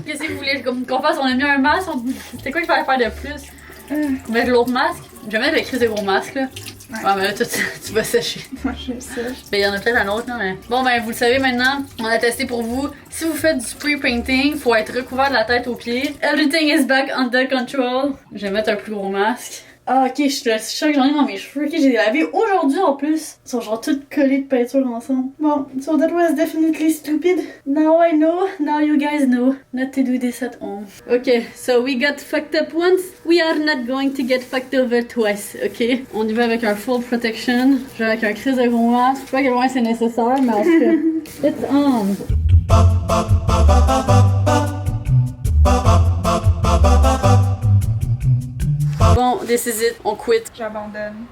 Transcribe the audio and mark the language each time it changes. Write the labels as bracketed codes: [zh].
[fr] Qu'est-ce que vous voulez qu'on fasse? On a mis un masque. C'était quoi qu'il fallait faire de plus? Mettre l'autre masque? Je vais mettre le crise de gros masque, là. Ouais, mais là, toi, tu vas sécher. Moi je sèche. Ben, il y en a peut-être un autre, là, mais. Bon, ben, vous le savez maintenant, on a testé pour vous. Si vous faites du spray painting, faut être recouvert de la tête aux pieds. [en] Everything is back under control. [fr] Je vais mettre un plus gros masque. Ah, ok, je suis que j'en ai dans mes cheveux. Ok, j'ai lavé aujourd'hui en plus. Ils sont genre toutes collées de peinture ensemble. [en] Bon, so that was definitely stupid. Now I know, now you guys know not to do this at home. Ok, so we got fucked up once. We are not going to get fucked over twice, ok? [fr] On y va avec un full protection. Je vais avec un crise de gros masque. Je sais pas à quel point c'est nécessaire, mais en tout cas, [en] it's on. Bon, this is it, on quit. [fr] J'abandonne.